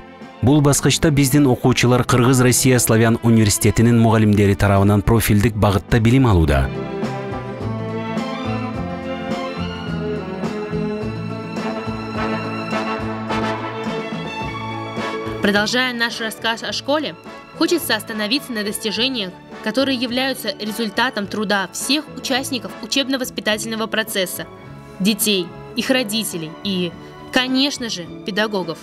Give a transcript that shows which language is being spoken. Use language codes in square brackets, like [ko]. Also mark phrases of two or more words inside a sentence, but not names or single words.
[ky] Бул баскычта биздин окуучулар Кыргыз-Россия Славян университетинин мугалимдери тарабынан профилдик багытта билим алууда. [ru] Продолжая наш рассказ о школе, хочется остановиться на достижениях, которые являются результатом труда всех участников учебно-воспитательного процесса, детей, их родителей и, конечно же, педагогов.